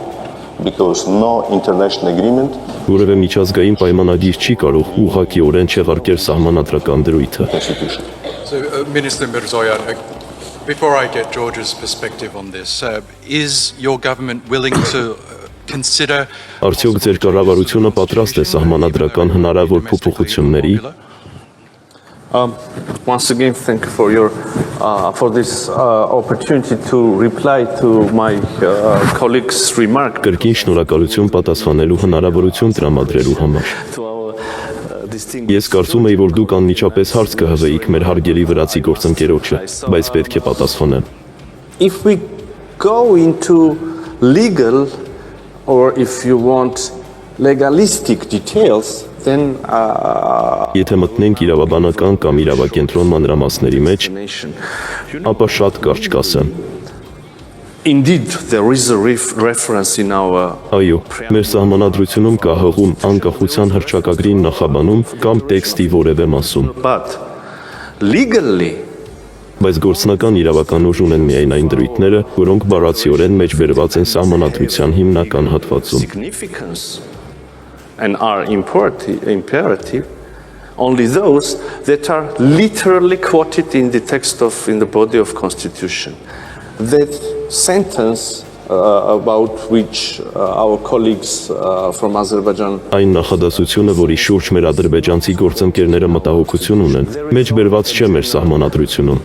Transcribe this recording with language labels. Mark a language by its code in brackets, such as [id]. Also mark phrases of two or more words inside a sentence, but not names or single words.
[en] Because no international agreement [hy] Որևէ միջազգային պայմանագիր չի կարող ուղղակիորեն չեղարկել սահմանադրական դրույթը։ [en] constitution. So, Minister Mիրզոյան, before I get George's perspective on this, is your government willing to consider [hy] Արդյոք ձեր կառավարությունը պատրաստ է սահմանադրական հնարավոր փոփոխությունների։ [en] Once again, thank you for this opportunity to reply to my colleague's remark. [hy] Կրկին շնորհակալություն պատասխանելու հնարավորություն տրամադրելու համար։ [en] To our distinguished [hy] Ես կարծում եի, որ դուք անմիջապես հարց կհղեիք մեր հարգելի վրացի գործընկերոջը, բայց պետք է պատասխանեմ։ [en] If we go into legal or if you want legalistic details, then [hy] Եթե մտնենք իրավաբանական կամ իրավակենտրոն մանրամասների մեջ, [en] nation. [hy] ապա շատ կարճ կասեմ։ [en] Indeed, there is a reference in our [hy] Այո, մեր սահմանադրությունում կա հղում անկախության հռչակագրին նախաբանում կամ տեքստի որևէ մասում, [en] but legally [hy] բայց գործնական իրավական ուժ ունեն միայն այն դրույթները, որոնք բառացիորեն մեջբերված են սահմանադրության հիմնական հատվածում։ [en] significance and are imperative only those that are literally quoted in the text in the body of constitution. That sentence about which our colleagues from Azerbaijan [hy] Այն նախադասությունը, որի շուրջ մեր ադրբեջանցի գործընկերները մտահոգություն ունեն, մեջբերված չէ մեր սահմանադրությունում։